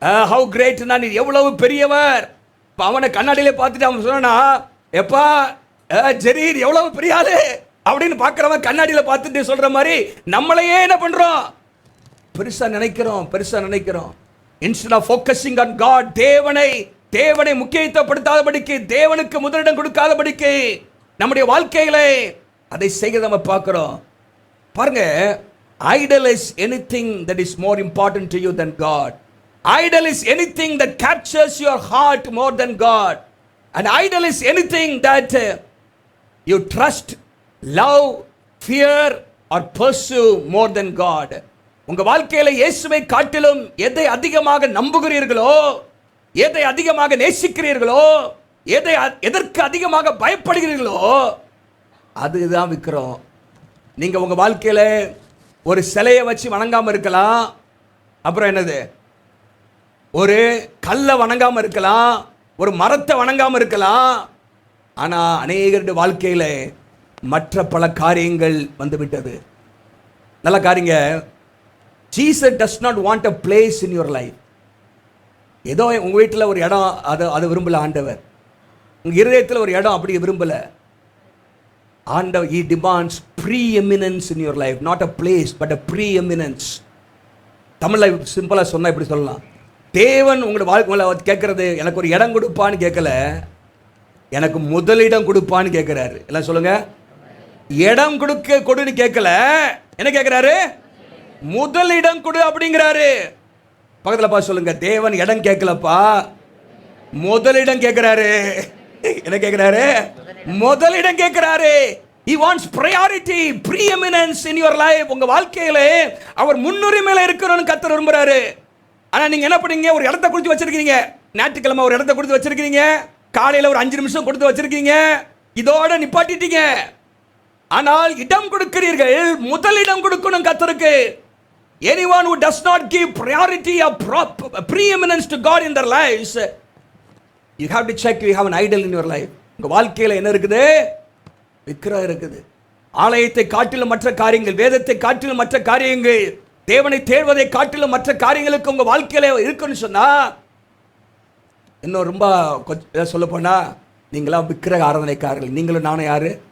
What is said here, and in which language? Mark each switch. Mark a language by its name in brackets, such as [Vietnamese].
[English] how கிரேட்னா [Tamil] நீ எவ்வளவு பெரியவர். இப்போ அவனை கண்ணாடியிலே பார்த்துட்டு அவன் சொன்னா, எப்பா ஜெரி எவ்வளவு பெரிய ஆளு அப்படின்னு பார்க்குறவன் கண்ணாடியில் பார்த்துட்டு சொல்ற மாதிரி நம்மளையே என்ன பண்றோம்? பெருசா நினைக்கிறோம். [English] instead of focusing on God, [Tamil] தேவனை முக்கியத்துவப்படுத்தாதபடிக்கு, தேவனுக்கு முதலிடம் கொடுக்காதபடிக்கு நம்முடைய வாழ்க்கையிலே அதை செய்ய நம்ம பார்க்கிறோம். பாருங்க, [English] idol is anything that is more important to you than God. Idol is anything that captures your heart more than God. And idol is anything that you trust, love, fear or pursue more than God. [Tamil] உங்க வாழ்க்கையில இயேசுவை காட்டிலும் எதை அதிகமாக நம்புகிறீர்களோ, எதை அதிகமாக நேசிக்கிறீர்களோ, எதற்கு அதிகமாக பயப்படுகிறீர்களோ அதுதான் விக்கிறோம். நீங்க உங்க வாழ்க்கையில ஒரு சிலையை வச்சு வணங்காம இருக்கலாம், அப்புறம் என்னது, ஒரு கல்லை வணங்காம இருக்கலாம், ஒரு மரத்தை வணங்காம இருக்கலாம். ஆனா அநேகருடைய வாழ்க்கையில மற்ற பல காரியங்கள் வந்துவிட்டது. நல்ல காரியங்க. [English] Jesus does not want a place in your life. [Tamil] ஏதோ உங்க வீட்டில் ஒரு இடம், அது விரும்பல ஆண்டவர். உங்க இருதயத்தில் ஒரு இடம் அப்படி விரும்பல ஆண்டவர். [English] He demands preeminence in your life, not a place but a preeminence. [Tamil] தமிழ்ல சிம்பிளா சொன்னா இப்படி சொல்லலாம், தேவன் உங்களோட வாழ்க்கையில கேட்கறது எனக்கு ஒரு இடம் கொடுப்பான்னு கேட்கல, எனக்கு முதலிடம் கொடுப்பான்னு கேட்கிறாரு. எல்லாம் சொல்லுங்க. இடம் கொடுன்னு கேட்கல, என்ன கேட்கிறாரு? முதலிடம் கொடு அப்படிங்கிறாரு. பக்கத்துல பா சொல்லுங்க, தேவன் இடம் கேட்கலப்பா, முதலிடம் கேட்கிறாரு. என்ன கேட்கிறாரு? முதலிடம் கேட்கிறாரு. [English] He wants priority, preeminence in your life. [Tamil] உங்க வாழ்க்கையில அவர் முன்னுரிமையில இருக்கணும்னு கர்த்தர் விரும்புறாரு. ஆனா நீங்க என்ன பண்ணீங்க? ஒரு இடத்தை கொடுத்து வச்சிருக்கீங்க. ஞாயிற்றுக்கிழமை ஒரு இடத்தை கொடுத்து வச்சிருக்கீங்க, காலையில ஒரு 5 நிமிஷம் கொடுத்து வச்சிருக்கீங்க, இதோட நிப்பாட்டிட்டீங்க. ஆனால் இடம் கொடுக்கிறீர்கள், முதலிடம் கொடுக்கணும் கர்த்தருக்கு. [English] Anyone who does not give priority or preeminence to God in their lives, you have to check you have an idol in your life. [Tamil] உங்க வாழ்க்கையில என்ன இருக்குது? விக்கிரகம் இருக்குது. ஆலயத்தை காட்டிலும் மற்ற காரியங்கள், வேதத்தை காட்டிலும் மற்ற காரியங்கள், தேவனை தேடுவதை காட்டிலும் மற்ற காரியங்களுக்கு உங்க வாழ்க்கையில இருக்குன்னு சொன்னா, இன்னும் ரொம்ப சொல்ல போனா நீங்களாம் விக்கிரக ஆராதனைக்காரர்கள். நீங்களும் நானும் யாரு?